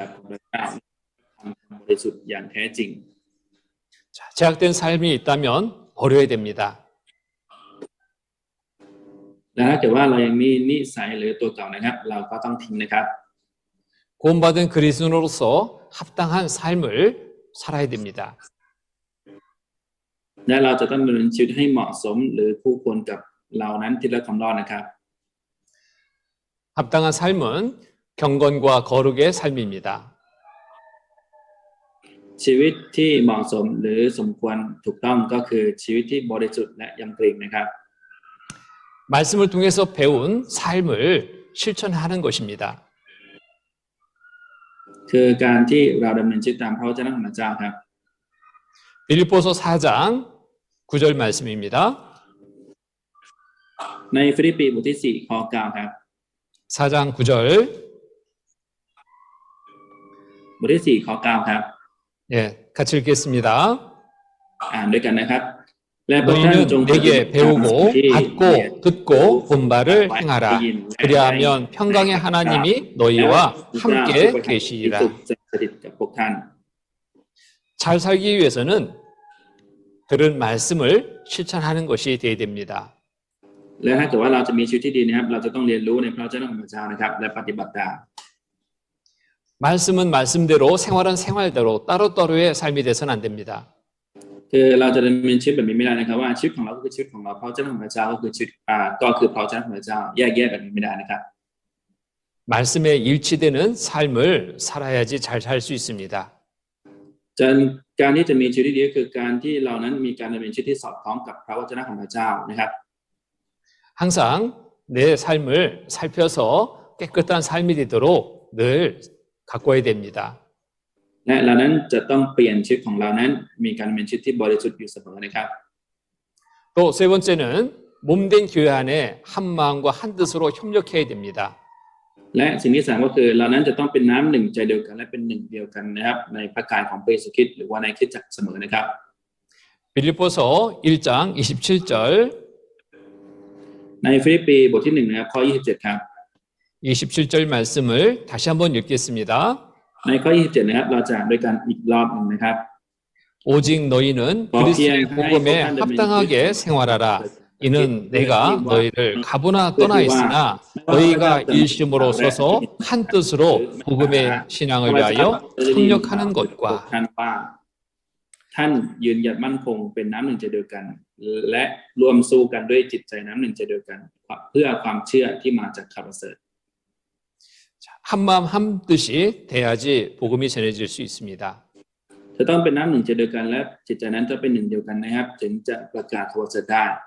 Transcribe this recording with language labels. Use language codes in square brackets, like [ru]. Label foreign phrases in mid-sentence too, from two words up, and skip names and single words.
[th] บริสุทธิ์อย่างแท้จริง [ko] 자, 제약된 삶이 있다면 버려야 됩니다. [th] และถ้าเกิดว่าเรายังมีนิสัยหรือตัวเก่านะครับเราก็ต้องทิ้งนะครับ [ko] 구원받은 그리스도인으로서 합당한 삶을 살아야 됩니다. [th] และเราจะต้องดำเนินชีวิตให้เหมาะสมหรือคู่ควรกับเรานั้นที่ได้รับความรอดนะครับ [ko] 합당한 삶은 경건과 거룩의 삶입니다. [th] ชีวิตที่เหมาะสมหรือสมควรถูกต้องก็คือชีวิตที่บริสุทธิ์และยำเกรงนะครับ [ko] 말씀을 통해서 배운 삶을 실천하는 것입니다. [th] คือการที่เราดำเนินชีวิตตามพระวจนะของพระเจ้าครับ [ko] 빌립보서 4장 9절 말씀입니다. [th] ในฟิลิปปีบทที่4ข้อ9ครับ [ko] 4장 9절 [th] บทที่4ข้อ9ครับ [ko] 예, 같이 읽겠습니다. [th] อ่านด้วยกันนะครับและพวกท่าน [ko] 너희는 [th] จง [ko] 내게 배우고 받고 듣고 본 바를 행하라. 그리하면 평강의 하나님이 너희와 함께 계시리라. [th] จะสถิตกับพวกท่าน [ko] 잘 살기 위해서는 들은 말씀을 실천하는 것이 되어야 됩니다. [th] และถ้าเกิดว่าเราจะมีชีวิตที่ดีนะครับเราจะต้องเรียนรู้ในพระวจนะของพระเจ้านะครับและปฏิบัติตาม [ko] 말씀은 말씀대로 생활은 생활대로 따로따로의 삶이 되서는 안 됩니다. [th] คือเราจะดำเนินชีวิตแบบนี้ไม่ได้นะครับว่าชีวิตของเราก็คือชีวิตของเราพระวจนะของพระเจ้าก็คือชีวิตก็คือพระวจนะของพระเจ้าแยกแยะแบบนี้ไม่ได้นะครับ [ko] 말씀에 일치되는 삶을 살아야지 잘 살 수 있습니다. [th] การที่จะมีชีวิตที่ดีก็คือการที่เรานั้นมีการดำเนินชีวิตที่สอดคล้องกับพระวจนะของพระเจ้านะครับ [ko] 항상 내 삶을 살펴서 깨끗한 삶이 되도록 늘 가꿔야 됩니다. [th] และเรานั้นจะต้องเปลี่ยนชีวิตของเรานั้นมีการดำเนินชีวิตที่บริสุทธิ์อยู่เสมอนะครับ [ko] 또 세 번째는 몸된 교회 안에 한 마음과 한 뜻으로 협력해야 됩니다. [th] และสิ่งที่สามก็คือเรานั้นจะต้องเป็นน้ำหนึ่งใจเดียวกันและเป็นหนึ่งเดียวกันนะครับในพระกายของพระเยซูคริสต์หรือว่าในคริสตจักรเสมอนะครับ [ko] 빌립보서 1장 27절 [th] ในฟิลิปปีบทที่1นะครับข้อ27ครับ [ko] 27절 말씀을 다시 한번 읽겠습니다. [th] ในข้อ27นะครับเราจะอ่านด้วยกันอีกรอบหนึ่งนะครับ [ko] 오직 너희는 그리스도의 복음에 합당하게 생활하라. 이는 내가 너희를 가보나 떠나 있으나 너희가 일심으로 서서 한 뜻으로 복음의 신앙을 위하여 협력하는 것과 [th] ท่านว่าท่านยืนหยัดมั่นคงเป็นน้ำหนึ่งใจเดียวกัน และรวมสู้กันด้วยจิตใจน้ำหนึ่งใจเดียวกัน เพื่อความเชื่อที่มาจากข่าวประเสริฐ [ko] 한 마음 한 뜻이 돼야지 복음이 전해질 수 있습니다. [th] จะต้องเป็นน้ำหนึ่งใจเดียวกันและจิตใจนั้นจะเป็นหนึ่งเดียวกันนะครับถึงจะประกาศข่าวประเสริฐได้